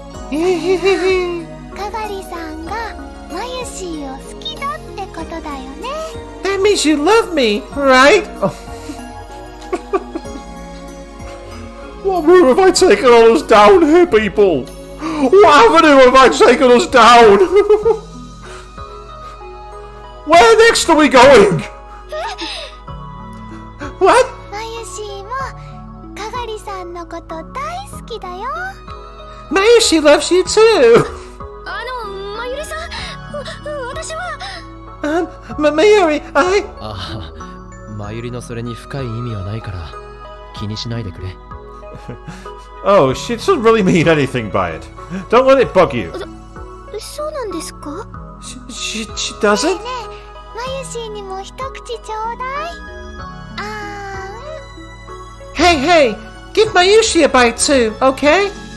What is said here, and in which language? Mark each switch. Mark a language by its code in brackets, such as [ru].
[ja] かがりさんがまゆしーを好きだってことだよね。 [en] That means you love me, right? Oh. What move have I taken on us down here, people? What avenue have I taken us down? Where next are we going? What? [ja] まゆしーもかがりさんのこと大好きだよ。 [en] Mayushi loves you too. [ja] まゆりさん、私は。 [en] Mayuri, I... [ja] ああ、まゆりのそれに深い意味はないから気にしないでくれ。 [en] Oh, she doesn't really mean anything by it. Don't let it bug you. [ja] そうなんですか？ [en] She doesn't? [ja] ねえ、まゆしーにも一口ちょうだい。 [en] Hey, hey! Give Mayushi a bite too, okay?